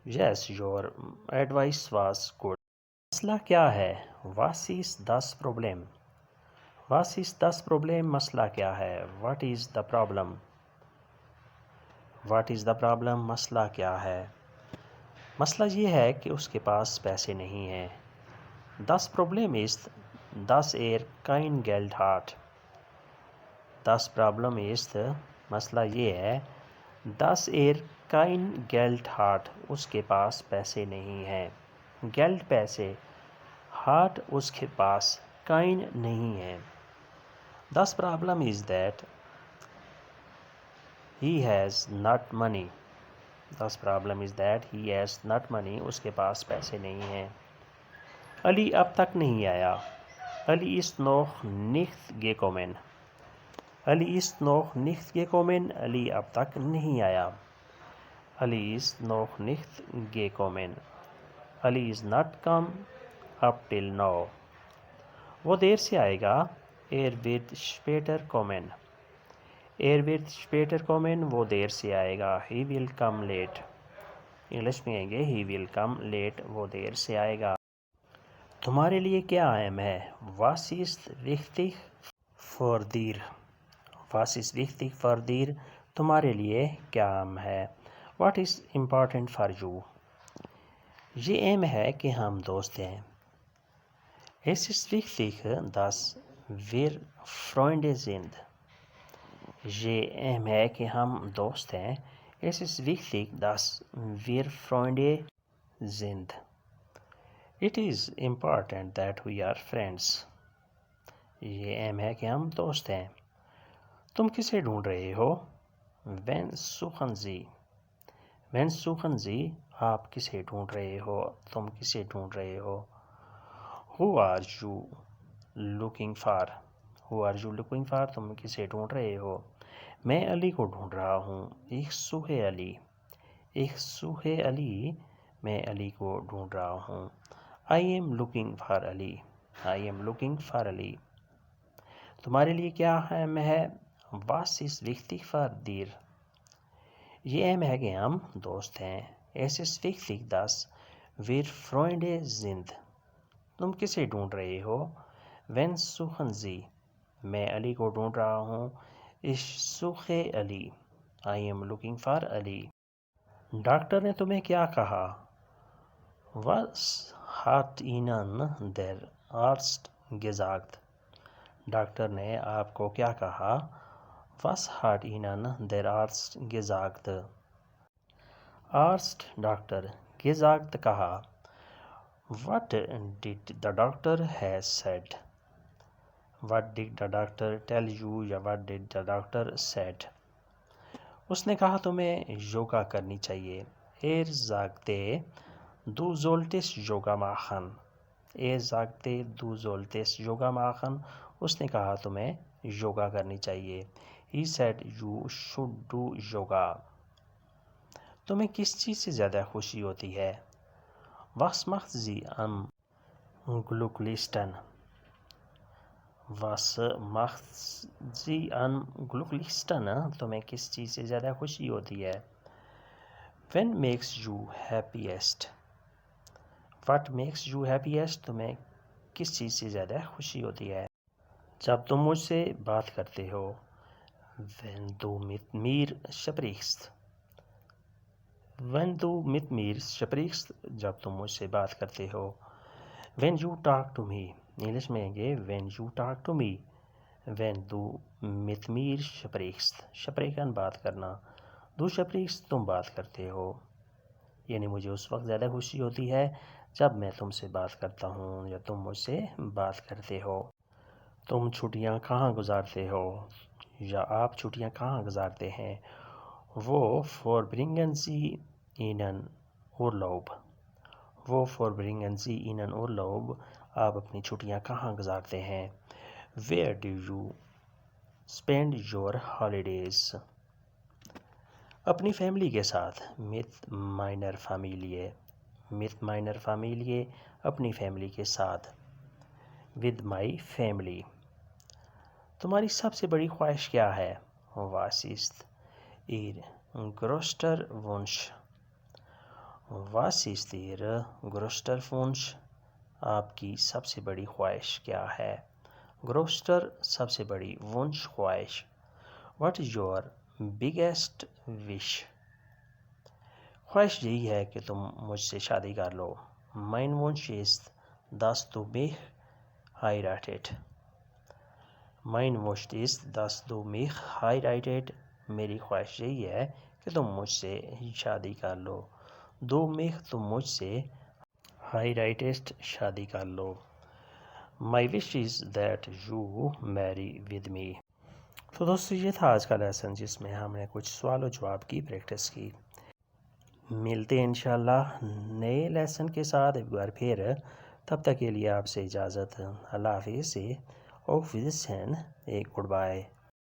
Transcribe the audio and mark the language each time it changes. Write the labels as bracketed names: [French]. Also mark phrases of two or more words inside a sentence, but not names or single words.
[English] Yes, your advice was good. [Urdu] مسئلہ کیا ہے؟ [English] What is this problem? What is this problem? [Urdu] مسئلہ کیا ہے؟ [English] What is the problem? What is the problem? [Urdu] مسئلہ کیا ہے؟ مسئلہ یہ ہے کہ اس کے پاس پیسے نہیں ہیں. [German] Das Problem ist, dass kein Geld hat. Das Problem ist, [Urdu] مسئلہ یہ ہے [German] dass kein Geld hat. [Urdu] اس کے پاس پیسے نہیں ہیں. Geld پیسے, hat اس کے پاس, kein نہیں ہے. [German] Das Problem [English] is that he has not money. [German] Das Problem [English] is that he has not money. [Urdu] اس کے پاس پیسے نہیں ہیں. علی اب تک نہیں آیا. [German] علی ist noch nicht gekommen. علی ist noch nicht gekommen. [Urdu] علی اب تک نہیں آیا. [German] علی ist noch nicht gekommen. [English] علی is not come up till now. [Urdu] وہ دیر سے آئے گا. [German] wird später kommen. wird später kommen. [Urdu] وہ دیر سے آئے گا. [English] he will come late. [Urdu] انگلش میں آئیں گے [English] he will come late. [Urdu] وہ دیر سے آئے گا. تمہارے لیے کیا اہم ہے؟ [German] Was ist wichtig für dir? Was ist wichtig für dir? [Urdu] تمہارے لیے کیا اہم ہے؟ [English] What is important for you? [Urdu] یہ اہم ہے کہ ہم دوست ہیں. [German] Es ist wichtig, dass wir Freunde sind. [Urdu] یہ اہم ہے کہ ہم دوست ہیں. [German] Es ist wichtig, dass wir Freunde sind. [English] It is important that we are friends. [Urdu] یہ اہم ہے کہ ہم دوست ہیں. تم کسے ڈھونڈ رہے ہو؟ [German] Wen suchen Sie? Wen suchen Sie? [Urdu] آپ کسے ڈھونڈ رہے ہو؟ تم کسے ڈھونڈ رہے ہو؟ [English] Who are you looking for? Who are you looking for? [Urdu] تم کسے ڈھونڈ رہے ہو؟ میں علی کو ڈھونڈ رہا ہوں. [German] Ich suche Ali. Ich suche Ali. [Urdu] میں علی کو ڈھونڈ رہا ہوں. [English] I am looking for Ali. I am looking for Ali. [Urdu] تمہارے لیے کیا اہم ہے؟ [German] Was ist wichtig for dir? [Urdu] یہ اہم ہے کہ ہم دوست ہیں. [German] Es ist wichtig, dass wir Freunde sind. [Urdu] تم کسے ڈھونڈ رہے ہو؟ [German] Wen suchen Sie? [Urdu] میں علی کو ڈھونڈ رہا ہوں. [German] Ich suche Ali. [English] I am looking for Ali. [Urdu] ڈاکٹر نے تمہیں کیا کہا؟ [German] Was hat Ihnen der Arzt gesagt? [Urdu] ڈاکٹر نے آپ کو کیا کہا؟ [German] Was hat Ihnen der Arzt gesagt? [Urdu] Arzt ڈاکٹر, gesagt کہا. [English] What did the doctor has said? What did the doctor tell you? یا what did the doctor said? [Urdu] اس نے کہا تمہیں یوگا کرنی چاہیے. [German] sagte, du solltest Yoga machen. sagte, du solltest Yoga machen. [Urdu] اس نے کہا تمہیں یوگا کرنی چاہیے. [English] He said you should do yoga. [Urdu] تمہیں کس چیز سے زیادہ خوشی ہوتی ہے؟ [German] Was macht Sie am glücklichsten? Was macht Sie am glücklichsten? [Urdu] تمہیں کس چیز سے زیادہ خوشی ہوتی ہے؟ [English] When makes you happiest? What makes you happiest? [Urdu] تمہیں کس چیز سے زیادہ خوشی ہوتی ہے؟ جب تم مجھ سے بات کرتے ہو. [German] Wenn du mit mir sprichst. Wenn du mit mir sprichst. [Urdu] جب تم مجھ سے بات کرتے ہو. [English] When you talk to me. [Urdu] انگلش میں ہیں گے [English] when you talk to me. [German] When du mit mir sprichst. [Urdu] sprechen بات کرنا. [German] Du sprichst [Urdu] تم بات کرتے ہو. یعنی مجھے اس وقت زیادہ خوشی ہوتی ہے جب میں تم سے بات کرتا ہوں یا تم مجھ سے بات کرتے ہو. تم چھٹیاں کہاں گزارتے ہو؟ یا آپ چھٹیاں کہاں گزارتے ہیں؟ [German] وہ verbringen Sie Ihnen Urlaub. وہ verbringen Sie Ihnen Urlaub. [Urdu] آپ اپنی چھٹیاں کہاں گزارتے ہیں؟ [English] Where do you spend your holidays? [Urdu] اپنی فیملی کے ساتھ. [German] Mit meiner Familie. Mit meiner Familie. [Urdu] اپنی فیملی کے ساتھ. [English] With my family. [Urdu] تمہاری سب سے بڑی خواہش کیا ہے؟ [German] Was ist Ihr größter Wunsch? Was ist Ihr größter Wunsch? [Urdu] آپ کی سب سے بڑی خواہش کیا ہے؟ گروسٹر سب سے بڑی ونش خواہش. [English] What is your biggest wish? [Urdu] خواہش یہی ہے کہ تم مجھ سے شادی کر لو. [German] Mein Wunsch ist, dass du mich heiratet. Mein Wunsch ist, dass du mich heiratet. [Urdu] میری خواہش یہی ہے کہ تم مجھ سے شادی کر لو. [German] Du mich [Urdu] تم مجھ سے heiratest شادی کر لو. [English] My wish is that you marry with me. [Urdu] تو دوستو یہ تھا آج کا لیسن جس میں ہم نے کچھ سوال و جواب کی پریکٹس کی. ملتے ہیں انشاءاللہ نئے لیسن کے ساتھ ایک بار پھر. تب تک کے لیے آپ سے اجازت. اللہ حافظ سے. [German] Auf Wiedersehen. [Urdu] ایک [English] good bye.